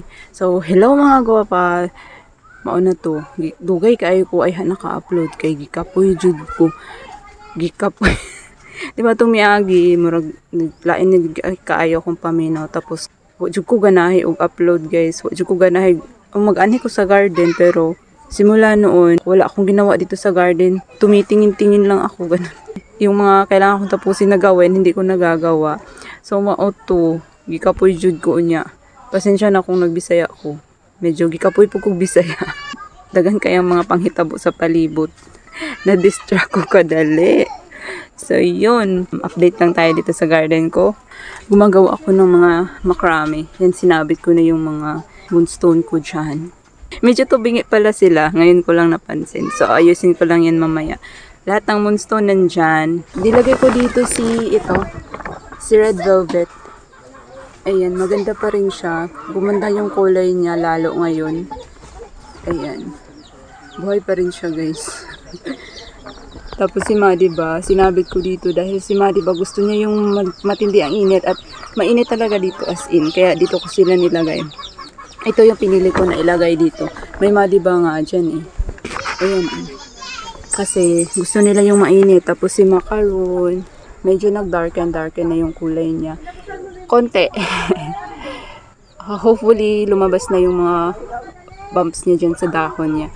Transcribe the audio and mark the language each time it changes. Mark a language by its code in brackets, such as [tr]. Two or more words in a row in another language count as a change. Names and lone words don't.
[ceb] So, hello mga gwapa. Mauna to. Dugay kayo ko ay naka-upload kay gikapoy jud ko. Gikapoy. Di ba tumiagi murag naglain kaayo kong paminaw tapos wa jud ko ganahi og upload guys. Wa jud ko ganahi mag-ani ko sa garden [tl] pero simula noon wala akong ginawa dito sa garden. Tumitingin-tingin lang ako ganun. Yung mga kailangan kong tapusin na gawin hindi ko nagagawa. [ceb] So mauto gikapoy jud ko unya. Pasensya na kung nagbisaya ko. Medyo gikapoy po kong bisaya. Dagan kayang mga panghitabo sa palibot. Na-distract ko kadali. [tl] So yun, update lang tayo dito sa garden ko. Gumagawa ako ng mga macrame. Yan sinabit ko na yung mga moonstone ko dyan. Medyo tubingi pala sila. Ngayon ko lang napansin. So ayusin ko lang yan mamaya. Lahat ng moonstone nandyan. Dilagay ko dito si red velvet. Ayan, maganda pa rin siya. Gumanda yung kulay niya lalo ngayon. Ayan. Buhay pa rin siya, guys. Tapos si Ma, diba, sinabit ko dito dahil si Ma, diba, gusto niya yung matindi ang init at mainit talaga dito [en] as in. [tl] Kaya dito ko sila nilagay. Ito yung pinili ko na ilagay dito. May Ma, diba nga dyan eh. Ayan. Kasi gusto nila yung mainit. Tapos si Macaron, medyo nag-darken na yung kulay niya. Konti. Hopefully, lumabas na yung mga bumps niya dyan sa dahon niya.